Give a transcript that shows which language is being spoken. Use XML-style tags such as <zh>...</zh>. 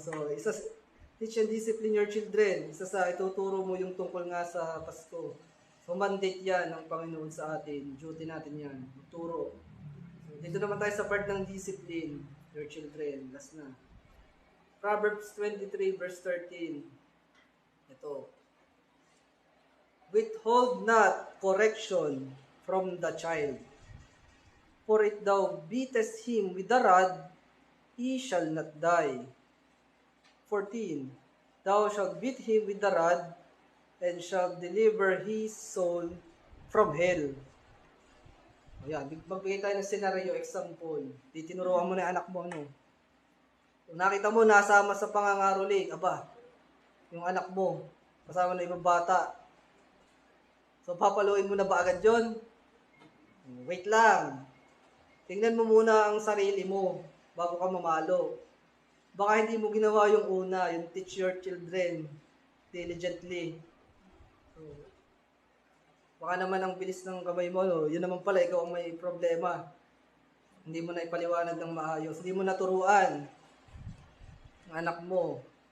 <en>So, teach and discipline your children.</en> <tl>Isa sa ituturo mo yung tungkol nga sa Pasko. So, mandate yan ng Panginoon sa atin. Duty natin yan. Turo. So, dito naman tayo sa part ng</tl> <en>discipline your children.</en> <tl>Last na.</tl> <en>Proverbs 23 verse 13. Ito. Withhold not correction from the child. For if thou beatest him with the rod, he shall not die. 14. Thou shalt beat him with the rod, and shalt deliver his soul from hell.</en> <tl>Ayan, magbigay tayo ng scenario, example. Titinuruan mo na yung anak mo, ano? Kung nakita mo, nasama sa pangangaroling, aba, yung anak mo, kasama na ibang bata. So, papaluin mo na ba agad yun? Wait lang. Tingnan mo muna ang sarili mo bago ka mamalo. Baka hindi mo ginawa yung una, yung</tl> <en>teach your children diligently.</en> <tl>So, baka naman ang bilis ng kamay mo, no? Yun naman pala, ikaw ang may problema. Hindi mo na ipaliwanag ng maayos. Hindi mo naturuan ang anak mo.</tl>